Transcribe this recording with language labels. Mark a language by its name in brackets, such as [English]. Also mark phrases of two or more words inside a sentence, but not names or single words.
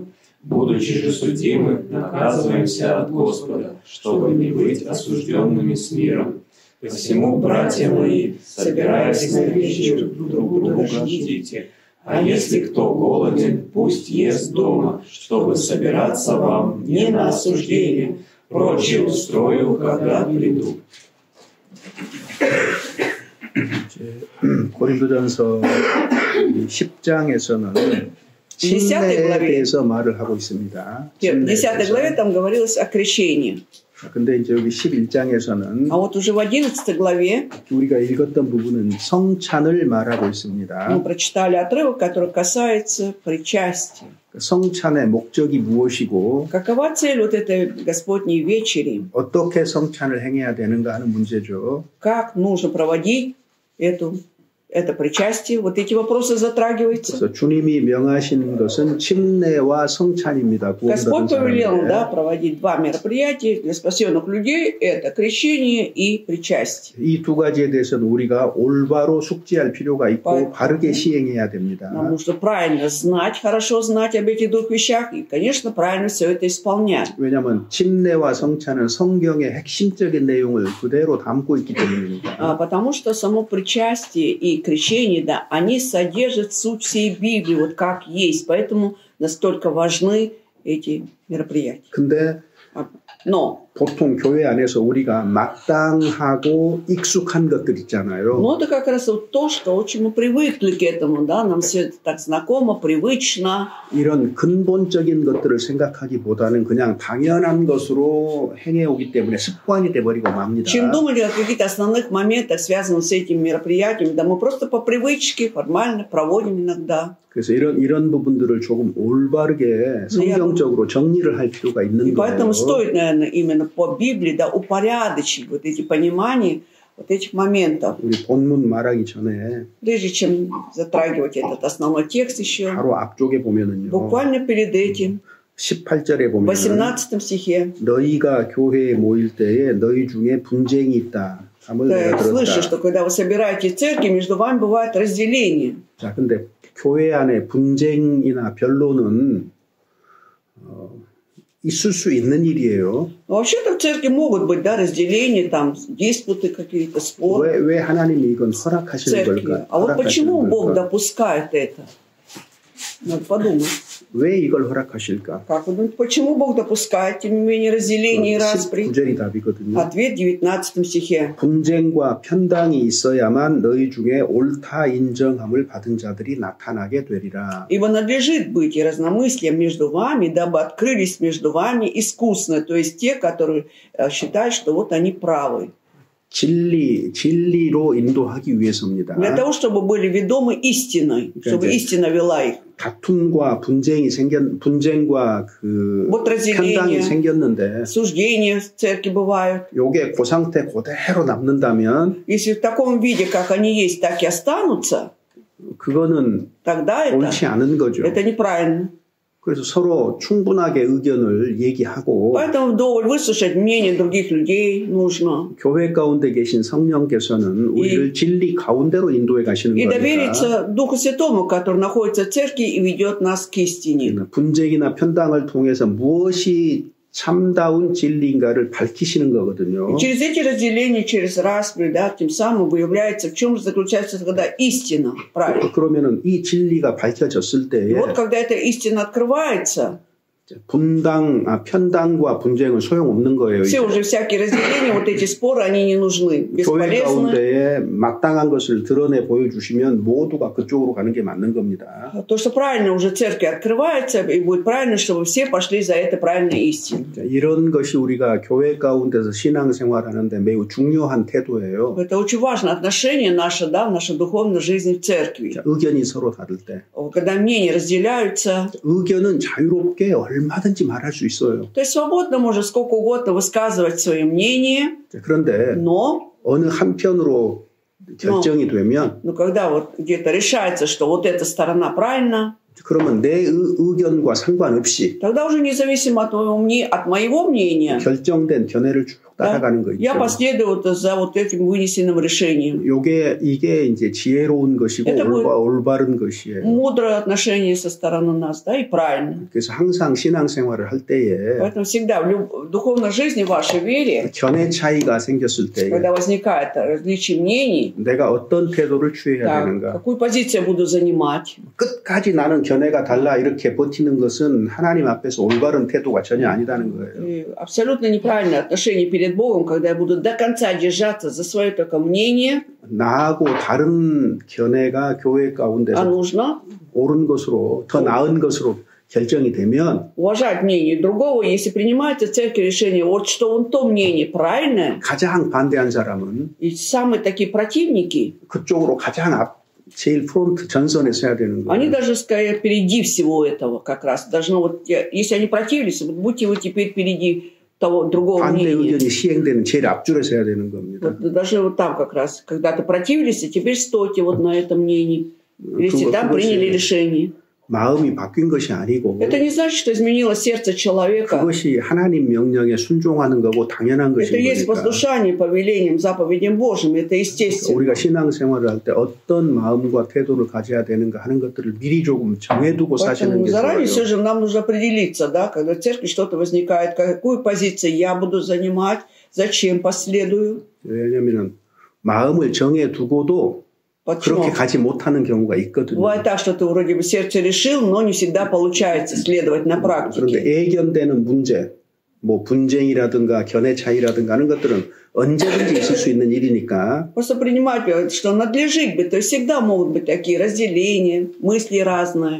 [Russian] Будучи же судимы, наказываемся от Господа, чтобы не быть осужденными с миром. Посему, братья мои, собираясь на вечер, друг друга ждите. А если кто голоден, пусть ест дома, чтобы собираться вам не на осуждение. Прочее устрою, когда приду». [Korean] 고린도전서 10장에서는 침례에 대해서 말을 하고 있습니다. [Russian] В 10 главе там говорилось о крещении. [Korean] 근데 이제 여기 11장에서는 [Russian] А вот уже в 11 главе [Korean] 우리가 읽었던 부분은 성찬을 말하고 [Russian] мы [Korean] 있습니다. [Russian] прочитали отрывок, который касается причастия. [Korean] 성찬의 목적이 무엇이고 [Russian] Какова цель вот этой Господней вечери? [Korean] 어떻게 성찬을 행해야 되는가 하는 문제죠. [Russian] Как нужно проводить это причастие? Вот эти вопросы затрагиваются. [Korean] 그래서 주님이 명하신 것은 침례와 성찬입니다. [Russian] Господь [Korean] 구원받은 [Russian] повелел, [Korean] 사람에게. [Russian] да, проводить два мероприятия для спасенных людей. Это крещение и причастие. [Korean] 이 두 가지에 대해서는 우리가 올바로 숙지할 필요가 있고 바르게 시행해야 됩니다. [Russian] Нам нужно правильно знать, хорошо знать об этих двух вещах и, конечно, правильно все это исполнять. [Korean] 왜냐하면 침례와 성찬은 성경의 핵심적인 내용을 그대로 담고 있기 때문입니다. [Russian] Потому что само причастие и крещение, да, они содержат суть всей Библии, вот как есть. Поэтому настолько важны эти мероприятия. [Korean] 근데 [Russian] Но [Korean] 보통 교회 안에서 우리가 마땅하고 익숙한 것들 있잖아요. [Russian] Ну, это как раз вот то, что очень мы привыкли к этому, да, нам все это так знакомо, привычно. [Korean] 이런 근본적인 것들을 생각하기보다는 그냥 당연한 것으로 행해오기 때문에 습관이 돼버리고 맙니다. [Russian] Чем думали о каких-то основных моментах, связанных с этими мероприятиями, да мы просто по привычке формально проводим иногда. [Korean] 그래서 이런 부분들을 조금 올바르게 성경적으로 정리를 할 필요가 있는 [Russian] И поэтому [Korean] 거예요. [Russian] стоит, наверное, именно по Библии, да, упорядочить вот эти понимания вот этих моментов. [Korean] 우리 본문 말하기 전에 [Russian] Прежде чем затрагивать этот основной текст еще, [Korean] 바로 앞쪽에 보면은요. [Russian] буквально перед этим, [Korean] 18절에 [Russian] в [Korean] 보면 [Russian] 18 стихе, [Korean] 너희가 교회에 모일 때에 너희 중에 분쟁이 있다. [Russian] ты слышишь, что когда вы собираете церкви, между вами бывает разделение. [Korean] 자, 근데 교회 안에 분쟁이나 변론은 있을 수 있는 일이에요. [Russian] Вообще-то в церкви могут быть, да, разделения, там, диспуты какие-то, споры. [Korean] 왜 하나님이 이건 허락하시는 걸까? [Russian] А вот почему Бог допускает это? Надо подумать. [Korean] 왜 이걸 허락하실까? [Russian] Как вы думаете, почему Бог допускает, тем не менее, разделение и распри? [Korean] 19절이 답이거든요. [Russian] Ответ в 19 стихе. [Korean] 분쟁과 편당이 있어야만 너희 중에 옳다 인정함을 받은 자들이 나타나게 되리라. [Russian] Ибо надлежит быть и разномыслием между вами, дабы открылись между вами искусно, то есть те, которые считают, что вот они правы. [Korean] 진리로 인도하기 위해서입니다. [Russian] Для того, чтобы были ведомы истиной, чтобы истина вела их. [Korean] 다툼과 분쟁과 그 편당이 생겼는데, [Russian] суждения в церкви бывают. [Korean] 요게 그 상태 그대로 남는다면, [Russian] если в таком виде, как они есть, так и останутся, [Korean] 그거는 [Russian] тогда [Korean] 옳지 않은 거죠. [Russian] это неправильно. [Korean] 그래서 서로 충분하게 의견을 얘기하고, [Russian] поэтому вдоволь выслушать мнение других людей нужно. [Korean] 교회 가운데 계신 성령께서는 우리를 진리 가운데로 인도해 가시는 [Russian] и [Korean] 거니까. [Russian] довериться Духу Святому, который находится в церкви и ведет нас к истине. [Korean] 분쟁이나 편당을 통해서 무엇이 참다운 진리인가를 밝히시는 거거든요. [Russian] И через эти разделения, через распри, да, тем самым выявляется, в чем же заключается тогда истина. Правильно. [Korean] 그러면은 이 진리가 밝혀졌을 때에, [Russian] и вот когда эта истина открывается, [Korean] 편당과 분쟁은 소용없는 거예요. [Russian] все уже всякие разделения, вот эти споры, они не нужны, [Korean] 교회 가운데에 마땅한 것을 드러내 보여주시면 모두가 그쪽으로 가는 게 맞는 겁니다. [Russian] То, что правильно уже церкви открывается, и будет правильно, чтобы все пошли за это правильной истиной. [Korean] 이런 것이 우리가 교회 가운데서 신앙생활하는데 매우 중요한 태도예요. [Russian] Это очень важно, отношение наше, да, в нашей духовной жизни в церкви. [Korean] 의견이 서로 다를 때, [Russian] когда мнения разделяются, [Korean] 의견은 자유롭게 얼마든지 말할 수 있어요. [Russian] То есть свободно можно сколько угодно высказывать свое мнение. [Korean] 그런데 어느 한편으로 결정이 되면, [Russian] когда вот где-то решается, что вот эта сторона правильна, [Korean] 그러면 내 의견과 상관없이, [Russian] тогда уже независимо от моего мнения, [Korean] 결정된 견해를 쭉 따라가는 거 있죠. [Russian] Я последую за вот этим вынесенным решением. [Korean] 이게 이제 지혜로운 것이고 올바른 것이에요. [Russian] Мудрое отношение со стороны нас, да, и правильно. [Korean] 그래서 항상 신앙생활을 할 때에, [Russian] поэтому всегда в духовной жизни, в вашей вере, [Korean] 견해 차이가 생겼을 때, [Russian] когда возникает различие мнений, [Korean] 내가 어떤 태도를 취해야 되는가, [Russian] какую позицию буду занимать. [Korean] 끝까지 나는 견해가 달라 이렇게 버티는 것은 하나님 앞에서 올바른 태도가 전혀 아니다는 거예요. [Russian] абсолютно неправильное отношение перед Богом, когда я буду до конца держаться за свое только мнение. [Korean] 나하고 다른 견해가 교회 가운데서 옳은 것으로, 더 나은 것으로 결정이 되면, [Russian] уважать мнение другого, если принимается в церкви решение, вот что он то мнение правильное, [Korean] 가장 반대한 사람은, [Russian] и самые такие противники, [Korean] 그쪽으로 가장 제일 프론트 전선에 서야 되는 거예요. [Russian] Они даже скорее впереди всего этого как раз. Должно вот, если они противились, вот будьте вы теперь впереди того другого мнения. [Korean] 반대 의견이 시행되는 제일 앞줄에 서야 되는 겁니다. [Russian] Вот, даже вот там как раз, когда-то противились, а теперь стойте вот на этом мнении. Если там приняли решение. [Korean] 마음이 바뀐 것이 아니고, [Russian] это не значит, что изменилось сердце человека. [Korean] 그것이 하나님 명령에 순종하는 거고 당연한 것인 [Russian] это есть послушание повелениям, заповедям Божьим, это естественно. [Korean] 우리가 신앙생활을 할 때 어떤 마음과 태도를 가져야 되는가 하는 것들을 미리 조금 정해두고 사시는 게 [Russian] заранее [Korean] 좋아요. [Russian] все же нам нужно определиться, да, когда в церкви что-то возникает, какую позицию я буду занимать, зачем последую. [Korean] 왜냐하면 마음을 정해두고도 그렇게 가지 못하는 경우가 있거든요. [Russian] Бывает так, что ты вроде бы сердце решил, но не всегда получается следовать на практике. [Korean] 그런데 애견되는 문제, 뭐 분쟁이라든가 견해 차이라든가 하는 것들은 언제든지 있을 수 있는 일이니까. [Russian] Просто принимать, что надлежит быть, то есть всегда могут быть такие разделения, мысли разные.